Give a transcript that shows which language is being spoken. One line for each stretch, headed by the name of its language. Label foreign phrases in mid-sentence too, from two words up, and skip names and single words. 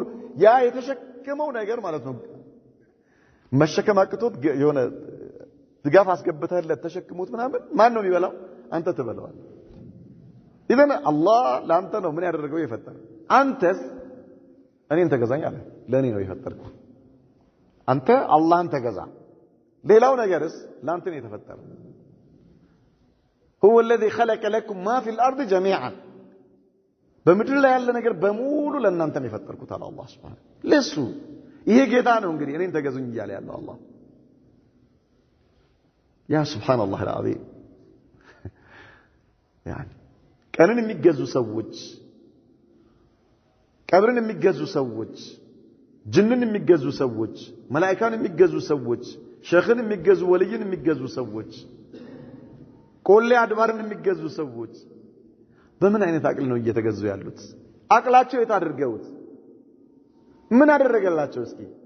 Amharic: ያ የተሸከመው ነገር ማለት ነው መሸከም አቅቶት የሆነ ድጋፍ አስገብተህለት ተሸክሞት ምናምን ማን ነው የሚበላው አንተ ትበላዋለህ ኢዘን አላህ ለአንተ ነው ምን ያደረገው የፈጠረ አንተስ እኔን ተገዛኝ አለ ለኔ ነው የፈጠርኩ አንተ አላህን ተገዛ ሌላው ነገርስ ለአንተ ነው የተፈጠረ
Arabic: هو الذي خلق لكم ما في الارض جميعا
Amharic: በምድር ላይ ያለ ነገር በሙሉ ለእናንተ ነው የፈጠርኩት አለ አላህ Subhanahu ለሱ ይሄ ጌታ ነው እንግዲህ እኔን ተገዙኝ እያለ ያለው አላህ ያ ሱብሃንአላህ العظيم يعني ቀንን የሚገዙ ሰዎች ቀብርን የሚገዙ ሰዎች ጅንን የሚገዙ ሰዎች መላእክትን የሚገዙ ሰዎች ሸኽን የሚገዙ ወልይን የሚገዙ ሰዎች ቆሌ አድባርን የሚገዙ ሰዎች በምን አይነት አቅል ነው እየተገዙ ያሉት አቅላቸው የታደርገውት ምን አደረገላቸው እስኪ